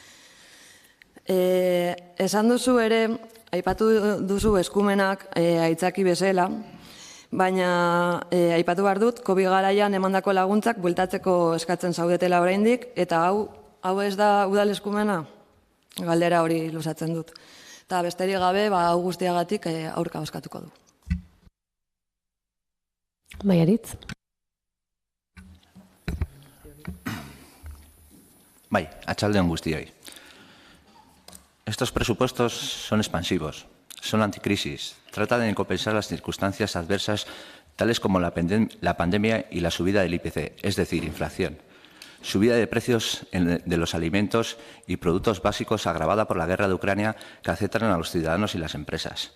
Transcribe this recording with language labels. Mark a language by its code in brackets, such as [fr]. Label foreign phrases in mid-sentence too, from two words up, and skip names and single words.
[eu] Esan duzu ere, aipatu duzu eskumenak aitzaki bezala, baina aipatu behar dut, COVID garaian emandako laguntzak bueltatzeko eskatzen zaudetela oraindik, eta hau ez da udal eskumena? Galdera hori luzatzen dut. Eta besterik gabe, hau guztiagatik aurka bozkatuko du. Maiaritz. Bai, atxaldeon guztioi. [es] Estos presupuestos son expansivos, son anticrisis, tratan de compensar las circunstancias adversas tales como la pandemia y la subida del IPC, es decir, inflación. Subida de precios de los alimentos y productos básicos agravada por la guerra de Ucrania que afectan a los ciudadanos y las empresas.